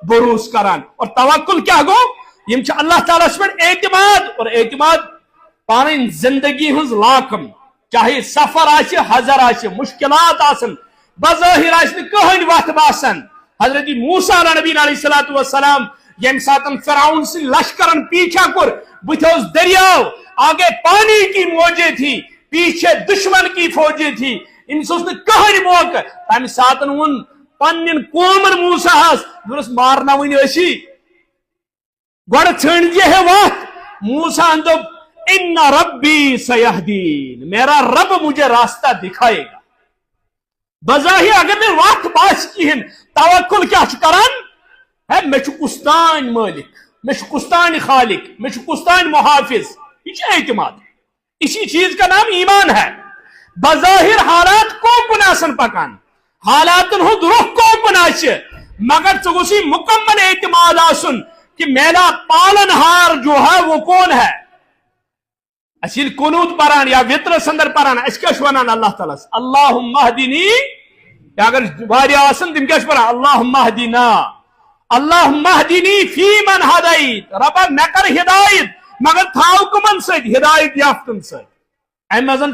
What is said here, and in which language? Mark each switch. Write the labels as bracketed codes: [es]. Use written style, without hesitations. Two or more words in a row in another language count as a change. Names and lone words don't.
[ks] بروس کران اور توکل کیٛاہ گوٚو یِم چھِ اللہ تعالیٰ ہس پٮ۪ٹھ اعتماد اور اعتماد پنٕنۍ زندگی ہٕنٛز لاکم چاہے سفر آسہِ حضر آسہِ مشکلات آسن بظٲہر آسہِ نہٕ کٕہٕنۍ وتھ باسان حضرت موسیٰ نبی علیہ الصلوۃ والسلام ییٚمہِ ساتہٕ فرعون سٕنٛدۍ لشکرن پیچھا کوٚر بٕتھِ اوس دریاو [ur] آگے پانی کی موجے تھی پیچھے دشمن کی فوجیں تھی [ks] أمِس اوس نہٕ کٕہٕنۍ موقعہٕ تمہِ ساتہٕ ووٚن پننٮ۪ن قومن موسیٰ ہس دوٚپنس مارناوٕنۍ ٲسی گۄڈٕ ژھٕنٛڈزِ ہے وتھ موسیٰ ہن دوٚپ [ar] ان ربی سیہدین [ur] میرا رب مجھے راستہ دکھائے گا [ks] بظاہر اگر نہٕ وتھ باسہِ کِہیٖنۍ توکل کیٛاہ چھُ کران ہے مےٚ چھُ کُس تانۍ مٲلِک مےٚ چھُ کُس تانۍ خالق مےٚ چھُ کُس تانۍ محافظ یہ چھُ [ur] اعتماد اسی چیز کا نام ایمان ہے [ks] بظاہر حالات کوکن آسن پکان حالاتن ہُنٛد رخ کوکن آسہِ مگر ژےٚ گوٚژھُے مکمل اعتماد آسُن کہ [ur] میرا پالن ہار جو ہے وہ کون ہے [ks] اَسہِ ییٚلہِ قنوٗت پران یا وِترس انٛدر پران اَسہِ کیٛاہ چھُ ونان اللہ تعالیٰ ہس [ar] اللہُم اہدنی [ks] یا اگر واریاہ آسن تِم کیٛاہ چھِ پران [ar] اللہُم اہدنا اللہُم اہدنی فی من ہدایت [ks] ربا مےٚ کر ہدایت مگر تھاو کٕمن سۭتۍ ہدایت یافتن سۭتۍ امہِ منٛز